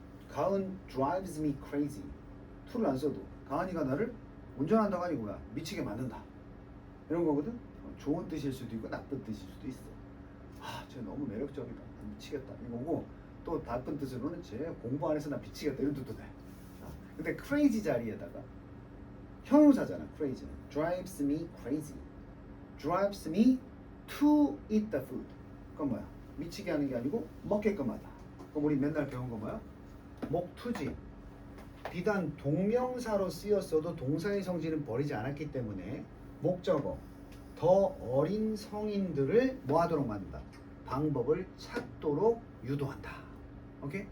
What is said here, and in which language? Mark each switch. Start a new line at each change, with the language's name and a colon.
English: 가은 drives me crazy.
Korean: to를 안 써도 가은이가 나를 운전한다가 아니고 뭐야? 미치게 만든다. 이런 거거든. 좋은 뜻일 수도 있고 나쁜 뜻일 수도 있어. 쟤 너무 매력적이다. 미치겠다. 이거고 또 나쁜 뜻으로는 쟤 공부 안 해서 나 미치겠다. 이런 뜻도 돼. 근데 crazy 자리에다가 형용사잖아.
English: crazy는 drives me crazy. drives me to eat the food.
Korean: 그건 뭐야? 미치게 하는 게 아니고 먹게끔 하다. 그럼 우리 맨날 배운 거 뭐야? 목투지. 비단 동명사로 쓰였어도 동사의 성질은 버리지 않았기 때문에 목적어 더 어린 성인들을 뭐 하도록 만든다? 방법을 찾도록 유도한다. 오케이?